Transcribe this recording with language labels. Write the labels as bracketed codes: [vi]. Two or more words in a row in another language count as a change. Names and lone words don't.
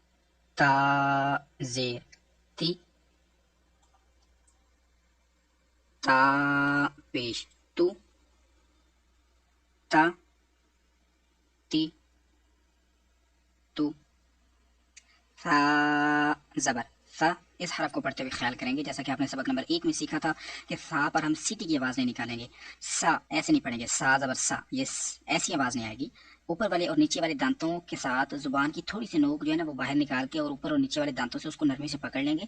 [ur] تا زیر تی، تا پیش تو، تا تی تو، ثا زبر ثا. اس حرف کو پڑھتے ہوئے خیال کریں گے جیسا کہ آپ نے سبق نمبر 1 میں سیکھا تھا کہ ثا پر ہم سیٹی کی آواز نہیں نکالیں گے. سا ایسے نہیں پڑھیں گے، سا زبر سا، یہ ایسی آواز نہیں آئے گی. اوپر والے اور نیچے والے دانتوں کے ساتھ زبان کی تھوڑی سی نوک جو ہے نا وہ باہر نکال کے اور اوپر اور نیچے والے دانتوں سے اس کو نرمی سے پکڑ لیں گے.